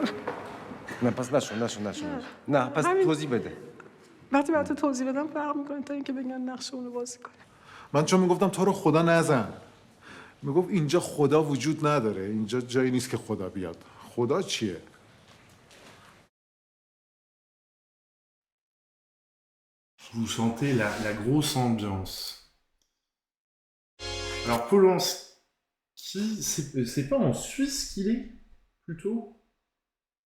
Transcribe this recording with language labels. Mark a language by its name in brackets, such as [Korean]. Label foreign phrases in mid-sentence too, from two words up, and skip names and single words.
[Persian] نه پس نشون. نه پس توضیح بده. وقتی برات توضیح بدم فرق میکنه تا اینکه بگن نقش اونو بازی کنه. من چون میگفتم تو رو خدا نزن. میگفت اینجا خدا وجود نداره. اینجا جایی نیست که خدا بیاد. خدا چیه؟ [French] Vous sentez la grosse ambiance. Alors Polanski, c'est pas en Suisse qu'il est, plutôt?